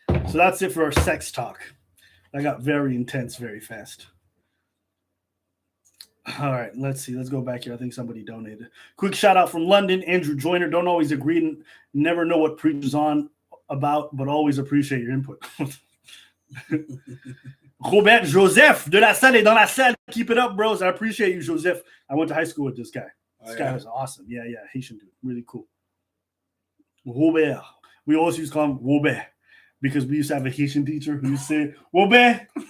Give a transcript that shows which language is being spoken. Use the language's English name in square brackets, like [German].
[English] So that's it for our sex talk. That got very intense very fast. All right, let's see. Let's go back here. I think somebody donated. Quick shout out from London, Andrew Joyner. Don't always agree and never know what preach is on about, but always appreciate your input. [French] Robert Joseph de la Salle est dans la salle. [English] Keep it up, bros. I appreciate you, Joseph. I went to high school with this guy. This guy was awesome. Yeah, Haitian dude. Really cool. Robert. We always used to call him Robert because we used to have a Haitian teacher who used to say, Robert.